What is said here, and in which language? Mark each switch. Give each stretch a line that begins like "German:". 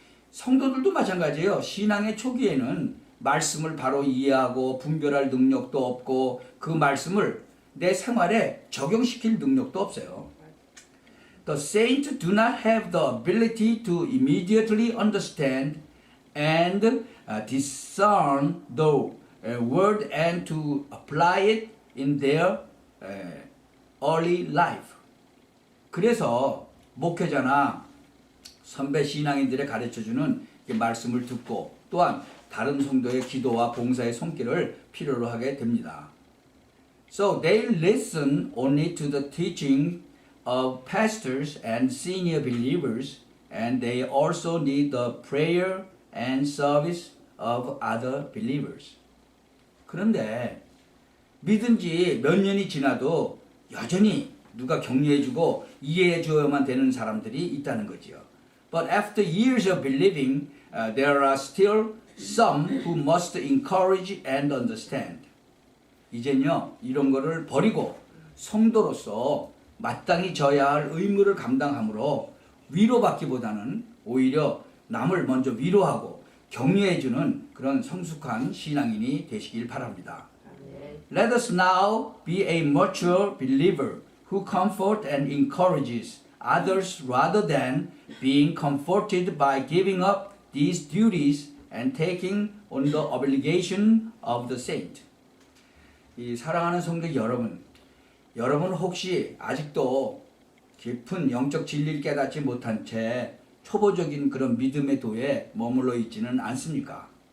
Korean: 성도들도 마찬가지예요. 신앙의 초기에는 말씀을 바로 이해하고 분별할 능력도 없고 그 말씀을 내 생활에 적용시킬 능력도 없어요.
English: The saints do not have the ability to immediately understand and discern the word and to apply it in their early life.
Korean: 그래서 목회자나 선배 신앙인들의 가르쳐주는 말씀을 듣고 또한 다른 성도의 기도와 봉사의 손길을 필요로 하게 됩니다.
English: So they listen only to the teaching of pastors and senior believers, and they also need the prayer and service of other believers.
Korean: 그런데 믿은 지 몇 년이 지나도 여전히 누가 격려해주고 이해해줘야만 되는 사람들이 있다는 거지요.
English: But after years of believing, there are still some who must encourage and understand.
Korean: 이젠요, 이런 거를 버리고 성도로서 마땅히 져야 할 의무를 감당함으로 위로받기보다는 오히려 남을 먼저 위로하고 격려해주는 그런 성숙한 신앙인이 되시길 바랍니다.
English: Let us now be a mature believer who comfort and encourages others rather than being comforted by giving up these duties and taking on the obligation of the saint.
Korean: 이 사랑하는 성도 여러분 혹시 아직도 깊은 영적 진리를 깨닫지 못한 채 초보적인 그런 믿음의 도에 머물러 있지는 않습니까?